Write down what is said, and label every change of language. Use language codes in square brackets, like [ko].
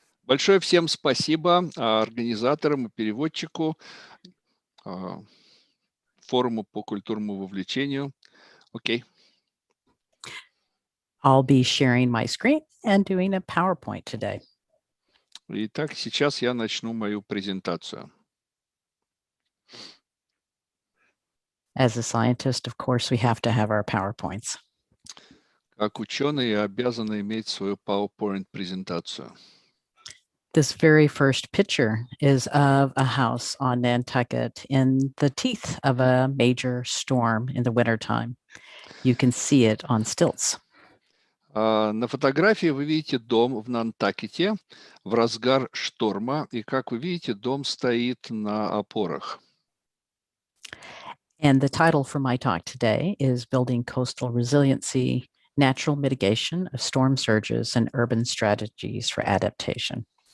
[ru] Большое всем спасибо организаторам и переводчику, форуму по культурному вовлечению. Окей. [en] I'll be sharing my screen and doing a PowerPoint today. [ru] Итак, сейчас я начну мою презентацию. [en] As a scientist, of course, we have to have our PowerPoints. [ru] Как ученый, я обязан иметь свою PowerPoint-презентацию. [en] This very first picture is of a house on Nantucket in the teeth of a major storm in the wintertime. You can see it on stilts. [ru] На фотографии вы видите дом в Нантакете в разгар шторма, и, как вы видите, дом стоит на опорах. [en] And the title for my talk today is Building Coastal Resiliency, Natural Mitigation of Storm Surges and Urban Strategies for Adaptation.